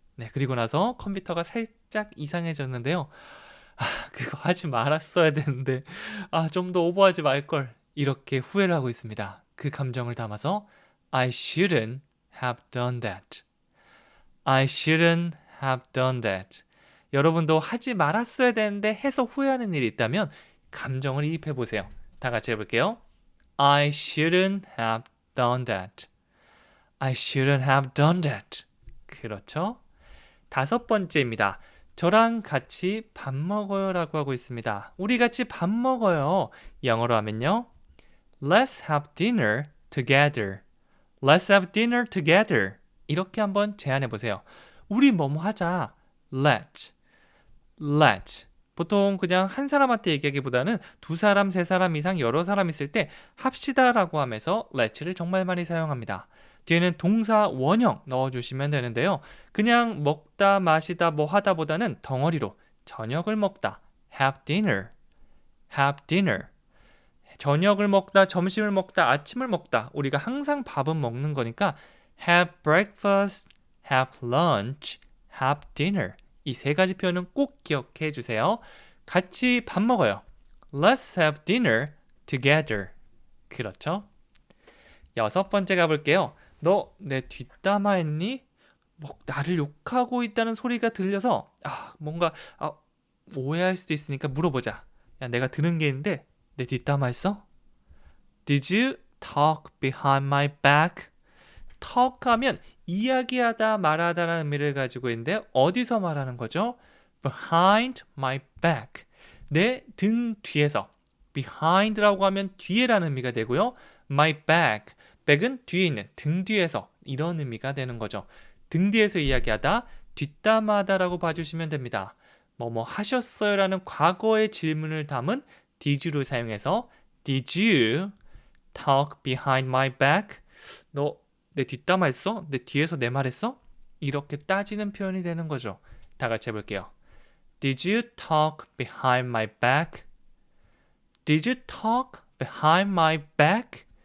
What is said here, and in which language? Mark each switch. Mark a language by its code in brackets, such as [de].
[ko] 네, 그리고 나서 컴퓨터가 살짝 이상해졌는데요. 그거 하지 말았어야 되는데 좀 더 오버하지 말걸. 이렇게 후회를 하고 있습니다. 그 감정을 담아서 [en] I shouldn't have done that. I shouldn't have done that. [ko] 여러분도 하지 말았어야 되는데 해서 후회하는 일이 있다면 감정을 이입해 보세요. 다 같이 해볼게요. [en] I shouldn't have done that. I shouldn't have done that. [ko] 그렇죠? 다섯 번째입니다. 저랑 같이 밥 먹어요 라고 하고 있습니다. 우리 같이 밥 먹어요. 영어로 하면요. [en] Let's have dinner together. Let's have dinner together. [ko] 이렇게 한번 제안해 보세요. 우리 뭐뭐 하자. [en] Let's. [ko] 보통 그냥 한 사람한테 얘기하기보다는 두 사람, 세 사람 이상 여러 사람 있을 때 합시다 라고 하면서 let's를 정말 많이 사용합니다. 뒤에는 동사 원형 넣어주시면 되는데요. 그냥 먹다, 마시다, 뭐 하다 보다는 덩어리로 저녁을 먹다, [en] have dinner. [ko] 저녁을 먹다, 점심을 먹다, 아침을 먹다. 우리가 항상 밥은 먹는 거니까 [en] have breakfast, have lunch, have dinner. [ko] 이 세 가지 표현은 꼭 기억해 주세요. 같이 밥 먹어요. [en] Let's have dinner together. [ko] 그렇죠? 여섯 번째 가볼게요. 너 내 뒷담화 했니? 나를 욕하고 있다는 소리가 들려서 뭔가 오해할 수도 있으니까 물어보자. 야, 내가 들은 게 있는데 내 뒷담화 했어? [en] Did you talk behind my back? [ko] talk 하면 이야기하다, 말하다라는 의미를 가지고 있는데 어디서 말하는 거죠? [en] behind my back. [ko] 내 등 뒤에서. behind라고 하면 뒤에라는 의미가 되고요. [en] my back. [ko] back은 뒤에 있는 등 뒤에서 이런 의미가 되는 거죠. 등 뒤에서 이야기하다, 뒷담화하다라고 봐주시면 됩니다. 뭐뭐 하셨어요 라는 과거의 질문을 담은 did를 사용해서 [en] Did you talk behind my back? [ko] 너 내 뒷담화 했어? 내 뒤에서 내 말 했어? 이렇게 따지는 표현이 되는 거죠. 다 같이 해볼게요. [en] Did you talk behind my back? Did you talk behind my back?